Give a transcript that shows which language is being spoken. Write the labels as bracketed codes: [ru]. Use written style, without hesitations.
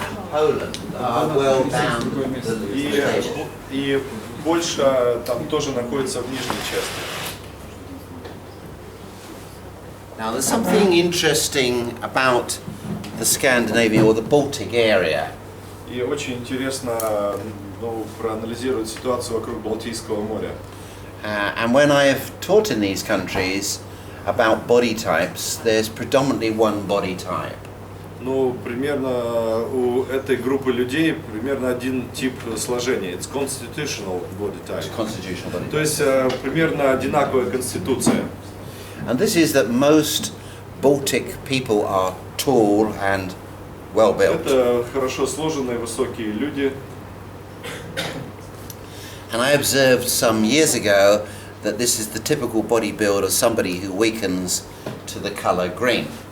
[en] Poland are well down the table. [ru] И Польша там тоже находится в нижней части. [en] Now there's something interesting about the Scandinavian or the Baltic area. [ru] И очень интересно проанализировать ситуацию вокруг Балтийского моря. [en] And when I have taught in these countries about body types, there's predominantly one body type. [ru] Ну, примерно у этой группы людей примерно один тип сложения. [en] It's constitutional body type. It's constitutional body type. [ru] То есть примерно одинаковая конституция. [en] And this is that most Baltic people are tall and well built. [ru] Это хорошо сложенные, высокие люди. [en] And I observed some years ago that this is the typical body build of somebody who weakens to the color green.